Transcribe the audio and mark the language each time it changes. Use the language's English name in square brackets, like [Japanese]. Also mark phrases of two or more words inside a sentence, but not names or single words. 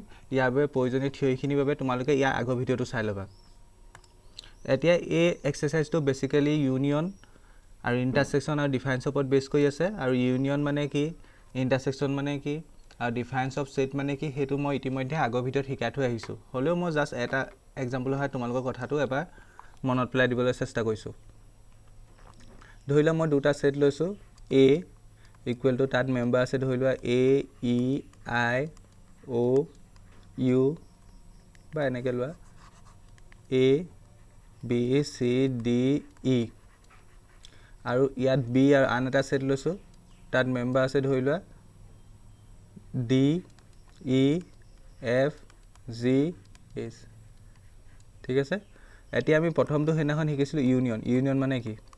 [Assamese] ইয়াৰ বাবে প্ৰয়োজনীয় থিওৰিখিনিৰ বাবে তোমালোকে ইয়াৰ আগৰ ভিডিওটো চাই ল'বা এতিয়া এই এক্সাৰসাইজটো বেসিক্যালি ইউনিয়ন আৰু ইন্টাৰসেকশন আৰু ডিফাৰেন্স ওপৰত বেস কৰি আছে আৰু ইউনিয়ন মানে কি ইন্টাৰসেকশন মানে কি আৰু [English] difference of set [Assamese] মানে কি হেতু মই ইতিমধ্যে আগৰ ভিডিওত শিকাই থৈ আহিছো হলেও মই জাস্ট এটা এক্সাম্পল হয় তোমালোকৰ কথাটো এবাৰ মনত পেলাই দিবলৈ চেষ্টা কৰিছো ধৰিলা মই দুটা সেট লৈছো [English] a equal to that member [Assamese] আছে ধৰিলোৱা a e i o u বা এনেকৈ লোৱা a b c d e আৰু ইয়াত b আৰু আন এটা সেট লৈছো তাত মেম্বাৰ আছে ধৰিলোৱা d e f g h ঠিক আছে এতিয়া আমি প্ৰথমটো হেনাখন শিকিছিলো ইউনিয়ন মানে কি